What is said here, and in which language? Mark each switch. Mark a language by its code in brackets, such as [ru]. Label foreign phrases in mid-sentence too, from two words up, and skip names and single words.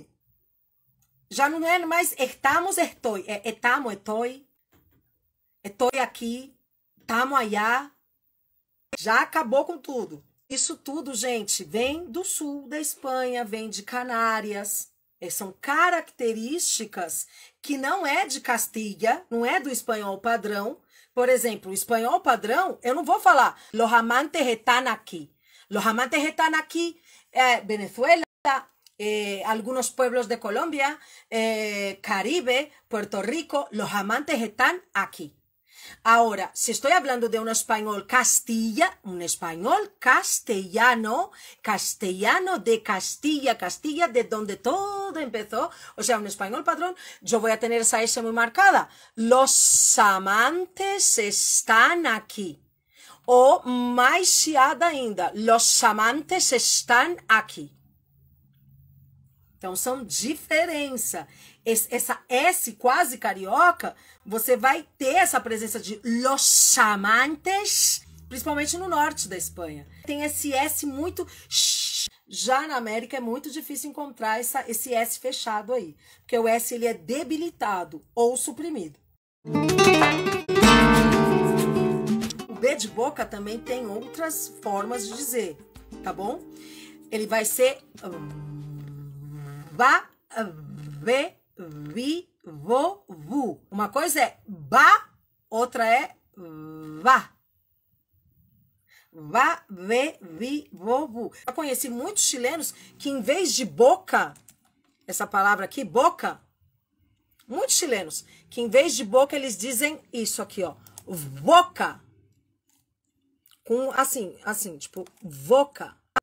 [pt] Já não é mais [es] estamos, etoi, [pt] é [es] etamo, etoi, etoi aqui, tamo allá, [pt] já acabou com tudo. Isso tudo, gente, vem do sul da Espanha, vem de Canárias. São características que não é de Castilha, não é do espanhol padrão. Por exemplo, o espanhol padrão, eu não vou falar [es] los amantes están aquí. Los amantes están aquí, Venezuela, algunos pueblos de Colombia, Caribe, Puerto Rico, los amantes están aquí. Ahora, si estoy hablando de un español Castilla, un español castellano, castellano de Castilla, Castilla de donde todo empezó, o sea, un español padrón, yo voy a tener esa S muy marcada. Los amantes están aquí. [pt] O mais chiada ainda, [es] los amantes están aquí. [pt] Então, são diferença. Essa S quase carioca, você vai ter essa presença de [es] los amantes, [pt] principalmente no norte da Espanha. Tem esse S muito... Já na América é muito difícil encontrar esse S fechado aí, porque o S ele é debilitado ou suprimido. O B de boca também tem outras formas de dizer, tá bom? Ele vai ser... va, ve, vi, vo, vu. Uma coisa é ba, outra é va. Va, ve, vi, vo, vu. Eu conheci muitos chilenos que em vez de boca, essa palavra aqui, boca, muitos chilenos, que em vez de boca eles dizem isso aqui, ó, voca. Com assim, tipo, voca.